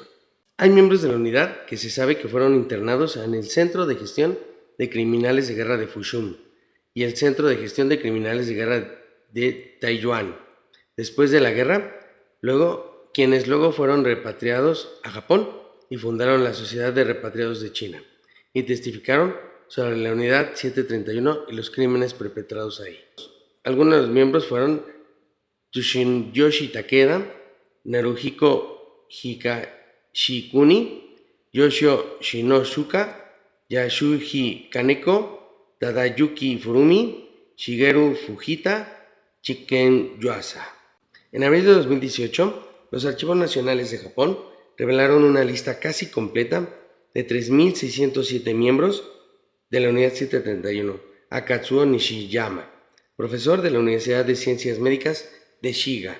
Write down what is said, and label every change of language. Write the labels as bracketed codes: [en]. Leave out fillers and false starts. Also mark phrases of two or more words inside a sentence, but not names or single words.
[es] Hay miembros de la unidad que se sabe que fueron internados en el Centro de Gestión de Criminales de Guerra de Fushun y el Centro de Gestión de Criminales de Guerra de Taiyuan. Después de la guerra, quienes luego fueron repatriados a Japón y fundaron la Sociedad de Repatriados de China y testificaron sobre la unidad 731 y los crímenes perpetrados ahí. Algunos de los miembros fueron Tsushinyoshi Takeda, Naruhiko Higashikuni, Yoshio Shinosuka, Yasuji Kaneko, Tadayuki Furumi, Shigeru Fujita, Chiken Yuasa. En abril de 2018, los Archivos Nacionales de Japón revelaron una lista casi completa de 3.607 miembros de la unidad 731, Akatsuo Nishiyama, profesor de la Universidad de Ciencias Médicas de Shiga.